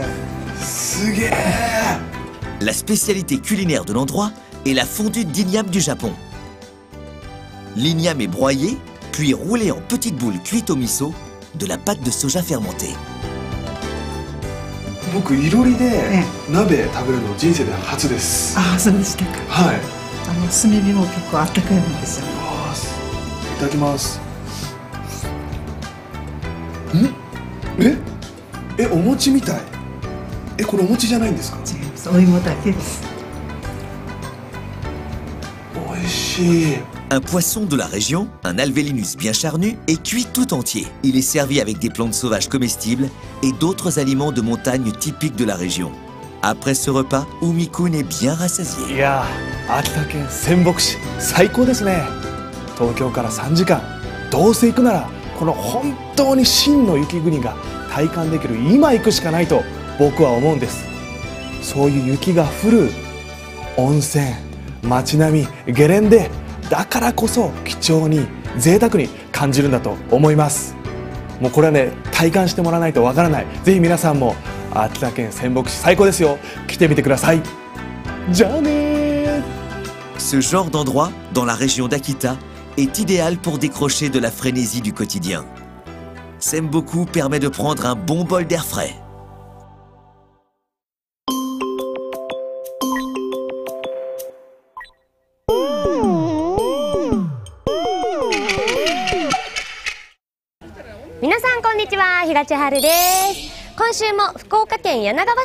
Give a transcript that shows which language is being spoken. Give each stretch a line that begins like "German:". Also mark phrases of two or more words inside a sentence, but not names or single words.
Japanese: すげえ。
French: La spécialité culinaire de l'endroit est la fondue d'igname du Japon. L'igname est broyé, puis roulé en petites boules cuites au miso, de la pâte de soja fermentée.
Japanese: 僕いろりで鍋食べるの人生で初です。ああ、そうでしたか。はい。炭火も結構あったかいもんですよ。いただきます。お餅みたい。これお餅じゃないんですか。違います。お芋だけです。美味しい。
French: Un poisson de la région, un alvélinus bien charnu, est cuit tout entier. Il est servi avec des plantes sauvages comestibles et d'autres aliments de montagne typiques de la région. Après ce repas, Umi-kun est bien rassasié.
Japanese: いやー、秋田県仙北市最高ですね。東京から3時間、どうせ行くならこの本当に真の雪国が体感できる今行くしかないと僕は思うんです。そういう雪が降る温泉、街並み、ゲレンデだからこそ貴重に贅沢に感じるんだと思います。もうこれはね、体感してもらわないとわからない。ぜひ皆さんも秋田県仙北市最高ですよ。来てみてください。じゃあね。
French: Ce genre d'endroit, dans la région d'Akita, est idéal pour décrocher de la frénésie du quotidien. Semboku permet de prendre un bon bol d'air frais.
Japanese: Minasan konnichiwa, Hirachiharu desu.